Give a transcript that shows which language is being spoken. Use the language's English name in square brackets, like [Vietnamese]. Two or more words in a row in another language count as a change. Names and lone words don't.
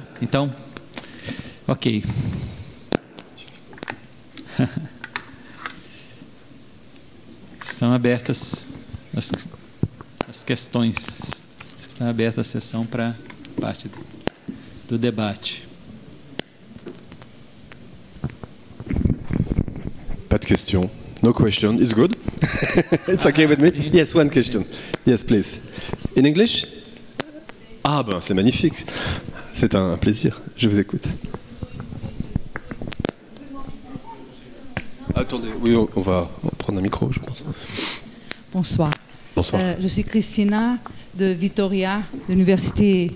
[Portuguese] Então, ok. Estão abertas as questões. Está aberta a sessão para parte do debate. [French] Pas de question. [English] No question. It's good. It's okay with me. Yes, one question. Yes, please. In English? [French] Ah ben, c'est magnifique. C'est un plaisir. Je vous écoute. Attendez, oui, on va prendre un micro, je pense. Bonsoir. Bonsoir. Je suis Christina de Vitoria, de l'université.